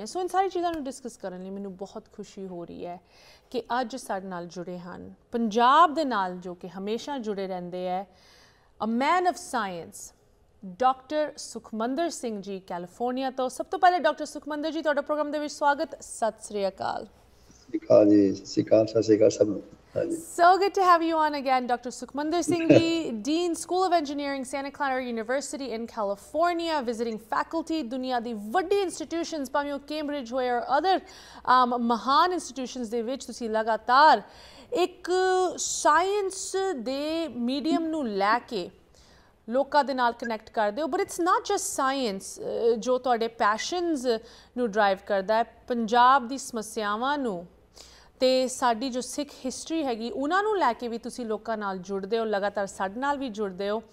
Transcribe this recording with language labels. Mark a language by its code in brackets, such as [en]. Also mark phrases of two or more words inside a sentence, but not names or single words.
[pa] ਸੋ ਇਨ ਸਾਰੀ ਚੀਜ਼ਾਂ ਨੂੰ ਡਿਸਕਸ ਕਰਨ ਲਈ ਮੈਨੂੰ ਬਹੁਤ ਖੁਸ਼ੀ ਹੋ ਰਹੀ ਹੈ ਕਿ ਅੱਜ ਸਾਡੇ ਨਾਲ ਜੁੜੇ ਹਨ ਪੰਜਾਬ ਦੇ ਨਾਲ, ਜੋ ਕਿ ਹਮੇਸ਼ਾ ਜੁੜੇ ਰਹਿੰਦੇ ਹੈ, [en] a man of science, [pa] ਡਾਕਟਰ ਸੁਖਮੰਦਰ ਸਿੰਘ ਜੀ ਕੈਲੀਫੋਰਨੀਆ ਤੋਂ। ਸਭ ਤੋਂ ਪਹਿਲੇ ਡਾਕਟਰ ਸੁਖਮੰਦਰ ਜੀ, ਤੁਹਾਡਾ ਪ੍ਰੋਗਰਾਮ ਦੇ ਵਿੱਚ ਸਵਾਗਤ। ਸਤਿ ਸ੍ਰੀ ਅਕਾਲ। ਸਤਿ ਸ਼੍ਰੀ ਅਕਾਲ ਸਭ ਨੂੰ। [en] So good to have you on again, Dr. Sukhmander Singh Ji, Dean, School of Engineering, Santa Clara University in California, visiting faculty, [pa] ਦੁਨੀਆ ਦੀ ਵੱਡੀ institutions, भावें वो Cambridge होए [en] or other [pa] महान institutions ਦੇ ਵਿੱਚ ਤੁਸੀਂ ਲਗਾਤਾਰ ਇੱਕ ਸਾਇੰਸ ਦੇ ਮੀਡੀਅਮ ਨੂੰ ਲੈ ਕੇ ਲੋਕਾਂ ਦੇ ਨਾਲ ਕਨੈਕਟ ਕਰਦੇ ਹੋ। [en] but it's not just science [pa] ਜੋ ਤੁਹਾਡੇ ਪੈਸ਼ਨਸ ਨੂੰ ਡਰਾਈਵ ਕਰਦਾ ਹੈ, ਪੰਜਾਬ ਦੀ ਸਮੱਸਿਆਵਾਂ ਨੂੰ ਤੇ ਸਾਡੀ ਜੋ ਸਿੱਖ ਹਿਸਟਰੀ ਹੈਗੀ ਉਹਨਾਂ ਨੂੰ ਲੈ ਕੇ ਵੀ ਤੁਸੀਂ ਲੋਕਾਂ ਨਾਲ ਜੁੜਦੇ ਹੋ, ਲਗਾਤਾਰ ਸਾਡੇ ਨਾਲ ਵੀ ਜੁੜਦੇ ਹੋ।